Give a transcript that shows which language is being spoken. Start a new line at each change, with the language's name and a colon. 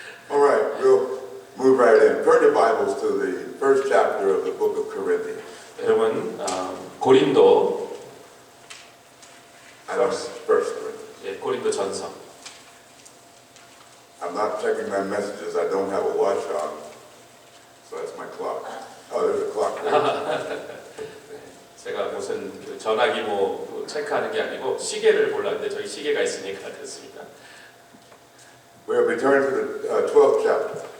English: All right, we'll move right in. Turn your Bibles to the first chapter of the book of Corinthians.
Korean: 여러분 고린도
English: First Corinthians.
Korean: 고린도 전서
English: I'm not checking my messages. I don't have a watch on, so that's my clock. Oh, there's a clock there.
Korean: 제가 무슨 그 전화기 뭐 체크하는 게 아니고 시계를 몰랐는데 저기 시계가 있으니까 됐습니다.
English: We'll be turning to the 12th chapter.